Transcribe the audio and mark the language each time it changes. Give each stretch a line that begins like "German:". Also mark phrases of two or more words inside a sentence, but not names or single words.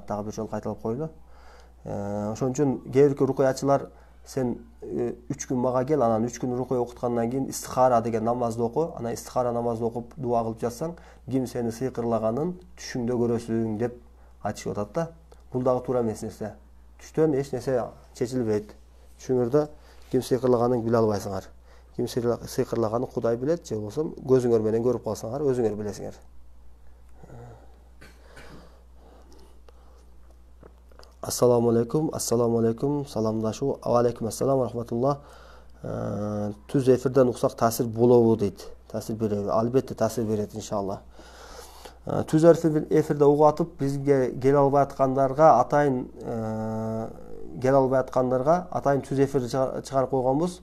Kyrgyz: Дагы бир жолу кайталап коелу. Ошон үчүн кээ бир рукуячылар сен 3 күн мага кел, анан 3 күн рукуя окуткандан кийин истихара деген намазды оку, анан истихара намазды окуп дуа кылып жатсаң, ким сени сыйкырлаганын түшүңдө көрөсүң деп айтышып атат да. Бул дагы туура эмес нерсе. Түштөн эч нерсе чечилбейт. Түшүңөрдө ким сыйкырлаганын биле албайсыңар. Ким сыйкырлаганын Кудай билет, же болбосо көзүңөр менен көрүп калсаңар, өзүңөр билесиңер.
Arabic: السلام عليكم, саламдашу, عليكم السلام, рахматулла.
Kyrgyz: Түз эфирден уксак таасир болобу дейт. Таасир береби? Албетте таасир берет, иншалла. Түз эфирде угуп атып, бизге келе албай аткандарга атайын түз эфирди чыгарып койгонбуз.